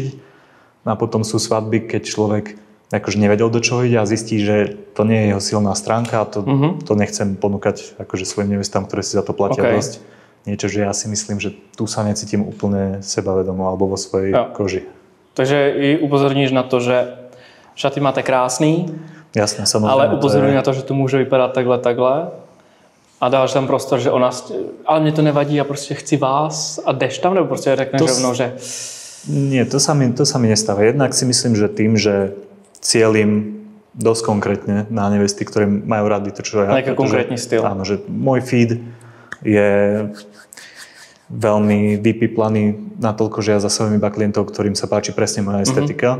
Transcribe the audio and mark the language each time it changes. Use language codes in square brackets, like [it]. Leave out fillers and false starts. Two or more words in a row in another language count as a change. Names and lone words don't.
[sk] A potom sú svadby, keď človek akože nevedel, do čoho ide a zistí, že to nie je jeho silná stránka a to nechcem ponúkať akože svojim nevestám, ktoré si za to platia dosť. Niečo, že ja si myslím, že tu sa necítim úplne sebavedomo alebo vo svojej koži. [cs] Takže i upozorníš na to, že šaty máte krásný, [sk] jasné, samozrejme, [cs] ale upozorňuji na to, že to může vypadat takhle. A dáš tam prostor, že ona, ale mě to nevadí, já prostě chci vás a jdeš tam, nebo prostě řekneš rovnou, že... [sk] Nie, to sa mi nestáva. Jednak si myslím, že tým, že cieľim dosť konkrétne na nevesty, ktoré majú rady to, čo ja. Nejaký konkrétny styl. Áno, že môj feed je veľmi vypiplaný natoľko, že ja za svojím iba klientov, ktorým sa páči presne moja estetika.